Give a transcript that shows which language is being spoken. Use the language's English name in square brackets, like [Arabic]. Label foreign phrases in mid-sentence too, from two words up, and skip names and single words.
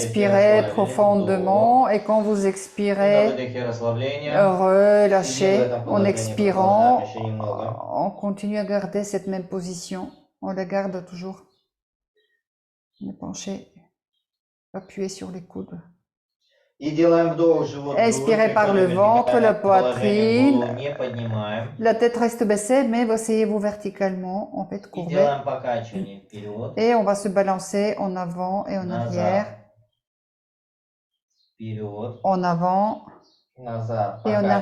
[French] Inspirez [Russian] расслабились. [French] profondément et quand vous [Russian] Вдох. И на [French] expirez, [Russian] выдохе расслабление. [French] relâchez. En expirant, [Russian] Еще немного. [French] on continue à garder cette même position. On la garde toujours. On est penché, appuyez sur les coudes. [Russian] И делаем вдох, живот [French] Expirez [Russian] вдруг, [French] par le [Russian] колено [French] ventre, la [Russian] вертикальное положение, [French] poitrine. [Russian] голову не поднимаем. [French] La tête reste baissée, mais asseyez-vous verticalement, en fait [Russian] И [French] courbé. [Russian] делаем покачивание вперед, [French] Et on va se balancer en avant et en arrière, [Russian] вперед, [French] en avant [Russian] назад. [French] et en [Russian] Покачивание.